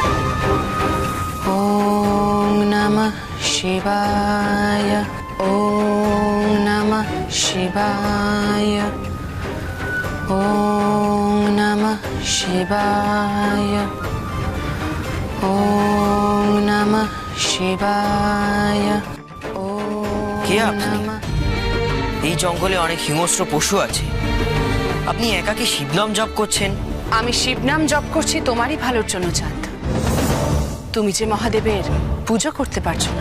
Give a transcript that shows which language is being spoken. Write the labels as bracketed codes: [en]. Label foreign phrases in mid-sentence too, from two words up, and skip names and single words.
[sa] ওম নমঃ শিবায়, ওম নমঃ শিবায়, ওম নমঃ শিবায়, ওম নমঃ শিবায়। [bn] কে আপনি? এই জঙ্গলে অনেক হিংস্র পশু আছে, আপনি একাকী শিবনাম জপ করছেন? আমি শিবনাম জপ করছি তোমারই ভালোর জন্য চাঁদ। তুমি যে মহাদেবের পুজো করতে পারছো না।